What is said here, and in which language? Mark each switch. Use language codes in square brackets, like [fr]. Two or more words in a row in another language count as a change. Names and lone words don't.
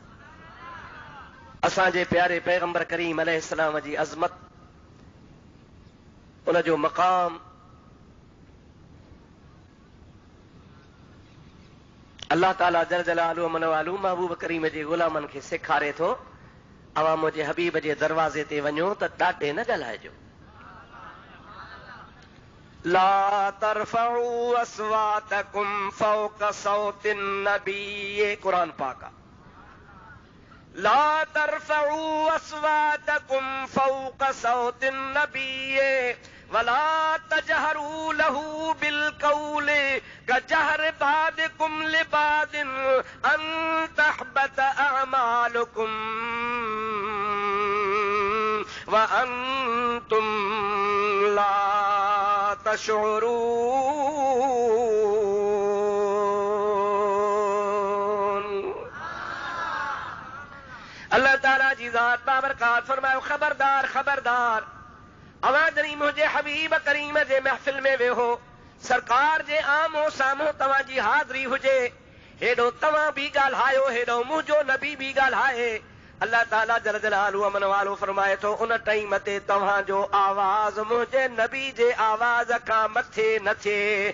[sd] असांजे प्यारे पैगंबर करीम अलैहिस्सलाम जी अज़मत, उनजो मक़ाम [ar] الله تعالى جل جلاله [sd] मन वालू महबूब करीम जे ग़ुलामनि खे सेखारे थो। अवां मुंहिंजे हबीब जे दरवाज़े ते वञो त ॾाढे न ॻाल्हाइजो। [ar] لا ترفعوا أصواتكم فوق صوت النبي, [sd] क़ुरान पाक आहे। [ar] لا ترفعوا أصواتكم فوق صوت النبي ولا تجهروا له بالقول كجهر بعضكم لبعض أن تحبط أعمالكم و أنتم لا تشعرون. الله تعالى [sd] जी ज़ात बाबरकात फरमायो, खबरदार खबरदार, अवां जॾहिं मुंहिंजे हबीब करीम जे महफ़िल में वेहो, सरकार जे आमो साम्हूं तव्हां जी हाज़िरी हुजे, हेॾो तव्हां बि ॻाल्हायो, हेॾो मुंहिंजो नबी बि ॻाल्हाए। [ar] الله تعالى جل جلاله [sd] अमन वालो फरमाए थो, उन टाइम ते तव्हांजो आवाज़ मुंहिंजे नबी जे आवाज़ खां मथे न थिए।